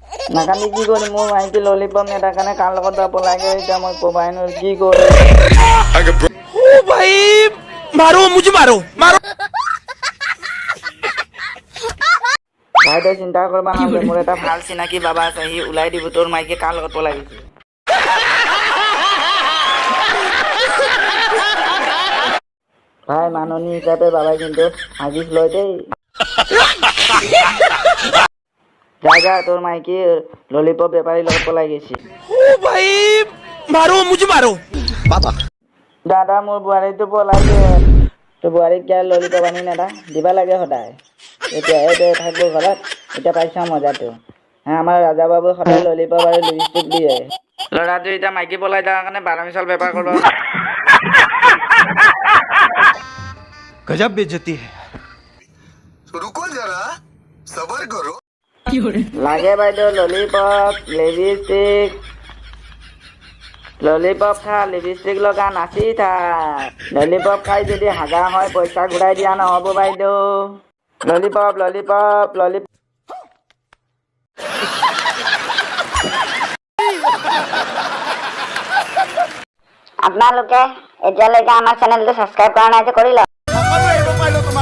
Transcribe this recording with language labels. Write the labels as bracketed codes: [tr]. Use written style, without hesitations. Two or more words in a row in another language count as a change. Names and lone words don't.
[as] নাকান্দি কি কৰিম, মোৰ মাইকী ললিপপ নেতাৰ কাৰণে কাৰ লগত যাব লাগে এতিয়া মই ক'বাই নোৱাৰো কি কৰিম। [hi] ओ भाई मारो मुझे मारो मारो [as] ভাই তই চিন্তা কৰিবা নালাগে, মোৰ এটা ভাল চিনাকি বাবা আছে, সি ওলাই দিব তোৰ মাইকী কাৰ লগত পলাইছে। ভাই মাননি হিচাপে বাবাই কিন্তু হাগিছ লয় দেই। যা যা তোৰ মাইকী ললিপপ বেপাৰীৰ লগত পলাই গৈছে। [hi] ओ भाई मारो मुझे मारो बाबा [as] দাদা মোৰ বোৱাৰীটো পলাইছে, তোৰ বোৱাৰীক কিয় ললিপপ আনি নেদা, দিবা লাগে সদায়, তেতিয়াহে তই থাকিব ঘৰত। এতিয়া পাইছা মজাটো। আমাৰ ৰাজা বাবু সদায় ললিপপ আৰু লিপষ্টিক দিয়ে। ল'ৰাটো এতিয়া মাইকী পলাই তাৰ কাৰণে 12 মিছাল বেপাৰ কৰিব। [hi] गजब बेइज्जती है रुको जरा सबर करो [as] লাগে বাইদেউ ললিপপ লিপষ্টিক, ললিপপ খা লিপষ্টিক লগা নাচি থাক। ললিপপ খাই যদি হাগা হয় পইচা ঘূৰাই দিয়া নহ'ব বাইদেউ। ললিপপ ললিপপ ললিপপ। আপোনালোকে এতিয়ালৈকে আমাৰ চেনেলটো ছাবস্ক্ৰাইব কৰা নাই যে কৰি লওক।